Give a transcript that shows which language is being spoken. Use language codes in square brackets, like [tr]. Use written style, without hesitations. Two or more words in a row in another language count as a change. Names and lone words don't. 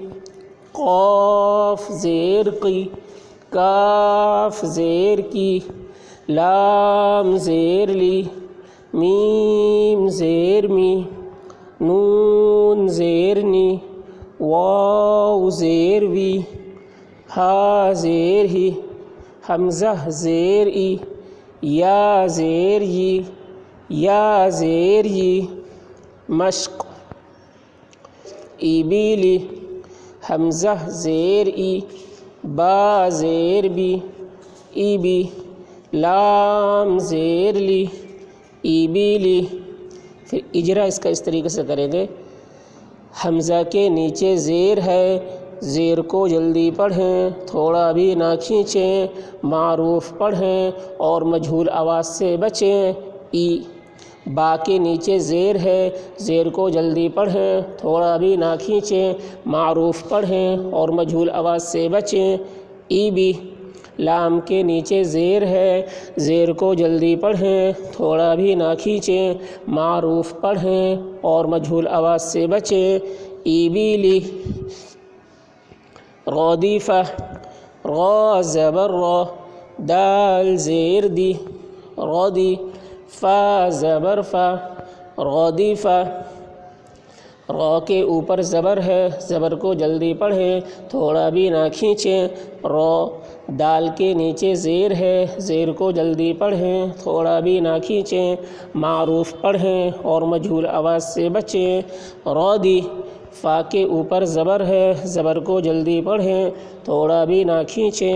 [ur] قاف زیر قی، کاف زیر کی، لام زیر لی، میم زیر می، نون زیر نی، واو زیر وی، ہا زیر ہی، حمزہ زیر ای، یا زیر ی، یا زیر ی، مشق ای بیلی، حمزہ زیر ای، با زیر بی، ای بی، لام زیر لی، ای بیلی۔ پھر اجرا اس کا اس طریقے سے کریں گے۔ حمزہ کے نیچے زیر ہے، زیر کو جلدی پڑھیں، تھوڑا بھی نہ کھینچیں، معروف پڑھیں اور مجہول آواز سے بچیں۔ ای با کے نیچے زیر ہے، زیر کو جلدی پڑھیں، تھوڑا بھی نہ کھینچیں، معروف پڑھیں اور مجہول آواز سے بچیں۔ ای بی لام کے نیچے زیر ہے، زیر کو جلدی پڑھیں، تھوڑا بھی نہ کھینچیں، معروف پڑھیں اور مجہول آواز سے بچیں۔ ای بیلی، رادیفہ، را زبر را، دال زیر دی، رادی، فا زبر فا، رادیفہ۔ را کے اوپر زبر ہے، زبر کو جلدی پڑھیں، تھوڑا بھی نہ کھینچیں۔ را دال کے نیچے زیر ہے، زیر کو جلدی پڑھیں، تھوڑا بھی نہ کھینچیں، معروف پڑھیں اور مجہول آواز سے بچیں۔ رادی فا کے اوپر زبر ہے، زبر کو جلدی پڑھیں، تھوڑا بھی نہ کھینچیں۔